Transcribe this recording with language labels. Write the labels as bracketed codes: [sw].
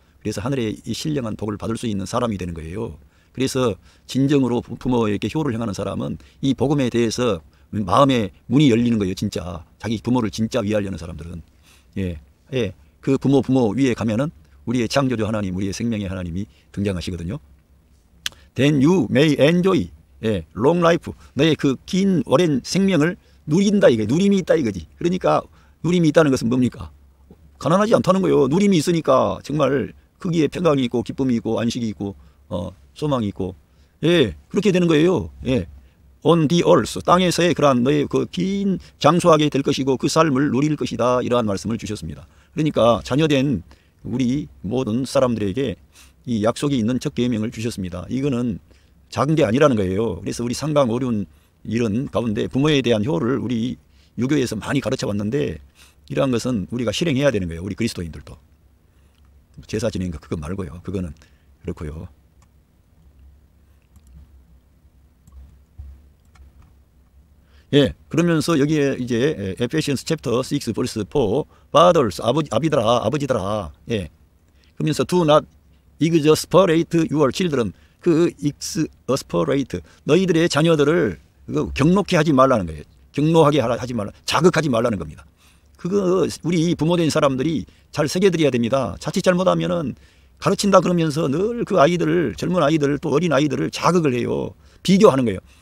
[ko] 그래서 하늘의 이 신령한 복을 받을 수 있는 사람이 되는 거예요. 그래서 진정으로 부모에게 효를 행하는 사람은 이 복음에 대해서 마음의 문이 열리는 거예요. 진짜 자기 부모를 진짜 위하려는 사람들은. 예, 그 부모 위에 가면은 우리의 창조주 하나님, 우리의 생명의 하나님이 등장하시거든요. [en] Then you may enjoy long life. [ko] 너의 그 긴 오랜 생명을 누린다 이게, 누림이 있다 이거지. 그러니까 누림이 있다는 것은 뭡니까? 가난하지 않다는 거예요. 누림이 있으니까 정말 거기에 평강이 있고 기쁨이 있고 안식이 있고 소망이 있고, 그렇게 되는 거예요. [en] On the earth, [ko] 땅에서의 그러한 너의 그 긴 장수하게 될 것이고 그 삶을 누릴 것이다, 이러한 말씀을 주셨습니다. 그러니까 자녀된 우리 모든 사람들에게 이 약속이 있는 첫 계명을 주셨습니다. 이거는 작은 게 아니라는 거예요. 그래서 우리 상강 어려운 이런 가운데 부모에 대한 효를 우리 유교에서 많이 가르쳐 왔는데, 이러한 것은 우리가 실행해야 되는 거예요. 우리 그리스도인들도. 제사 지내는 거 그거 말고요. 그거는 그렇고요. 그러면서 여기에 이제 [en] 에페시언스 챕터 6 verse 4 fathers, [ko] 아버지들아. 그러면서 [en] do not exasperate your children. [ko] 그 exasperate, 너희들의 자녀들을 경록해 하지 말라는 거예요. 경로하게 하지 말라, 자극하지 말라는 겁니다. 그거 우리 부모된 사람들이 잘 새겨드려야 됩니다. 자칫 잘못하면은 가르친다 그러면서 늘 그 아이들을, 젊은 아이들 또 어린 아이들을 자극을 해요. 비교하는 거예요.